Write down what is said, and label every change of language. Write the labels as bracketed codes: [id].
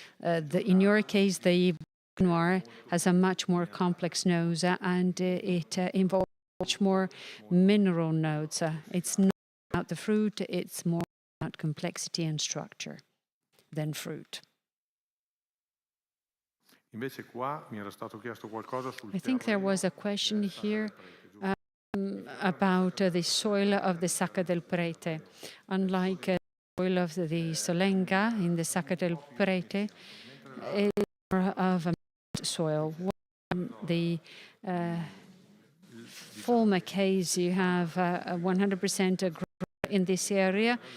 [en] In your case, the Noir has a much more complex nose and it involves much more mineral notes. It's not about the fruit, it's more about complexity and structure than fruit. [it] Invece qua mi era stato chiesto qualcosa sul [en] I think there was a question here about the soil of the Sacca del Prete. Unlike the soil of the Solenga in the Sacca del Prete, it's more of a soil. The former case, you have 100% gravel in this area.